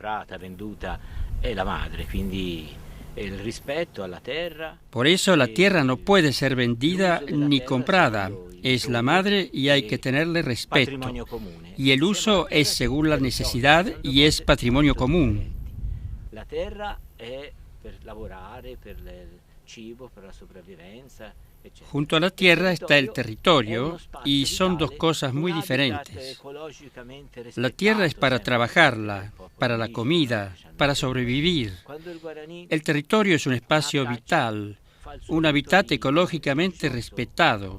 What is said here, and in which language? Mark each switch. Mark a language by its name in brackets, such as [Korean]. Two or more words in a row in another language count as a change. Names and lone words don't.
[Spanish] Por eso la tierra no puede ser vendida ni comprada, es la madre y hay que tenerle respeto. Y el uso es según la necesidad y es patrimonio común. La tierra es para [Italian] lavorare, per il cibo, per la sopravvivenza. [Spanish] Junto a la tierra está el territorio y son dos cosas muy diferentes. La tierra es para trabajarla, para la comida, para sobrevivir. El territorio es un espacio vital, un hábitat ecológicamente respetado.